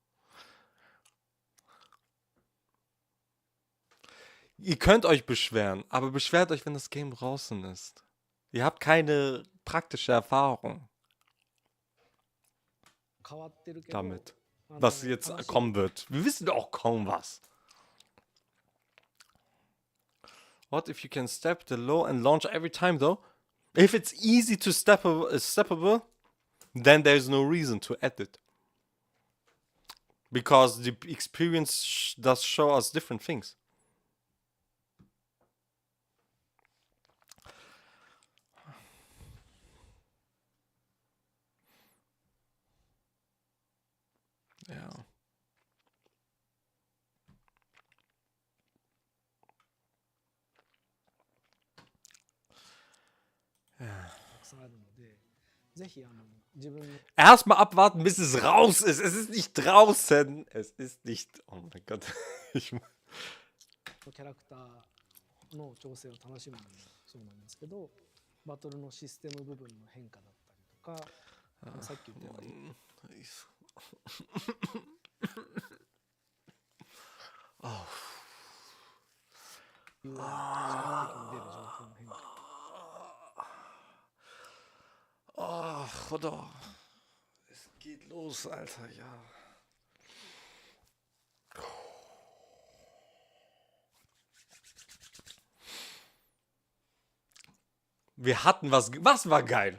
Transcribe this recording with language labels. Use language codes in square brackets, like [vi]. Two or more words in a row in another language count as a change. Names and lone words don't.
[de] Ihr könnt euch beschweren, aber beschwert euch, wenn das Game draußen ist. Ihr habt keine praktische Erfahrung damit, was jetzt kommen wird. Wir wissen auch kaum was. [en] What if you can step the low and launch every time though? If it's easy to steppable, then there's no reason to add it. Because the experience does show us different things. [de] Ja. Erstmal abwarten, bis es raus ist. Es ist nicht draußen. Es ist nicht. Oh mein Gott. [ja] キャラクターの調整を楽しむのもそうなんですけど、バトルのシステム部分の変化だったりとか、さっき言ったように。 [de] Ach, oder? Es geht los, Alter, ja. Wir hatten was. Was war geil?